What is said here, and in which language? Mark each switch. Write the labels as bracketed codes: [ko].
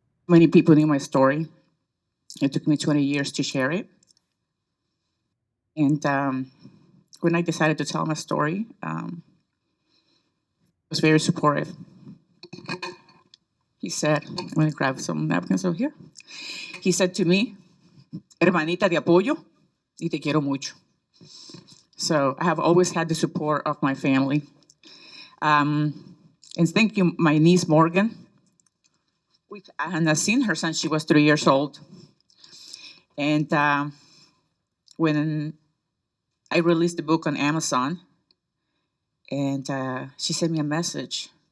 [en] Many people knew my story. It took me 20 years to share it. And when I decided to tell my story, he was very supportive. He said, I'm going to grab some napkins over here. He said to me, [es] hermanita, te apoyo y te quiero mucho. [en] So I have always had the support of my family. And thank you, my niece, Morgan. I had not seen her since she was 3 years old. And when I released the book on Amazon, and she sent me a message.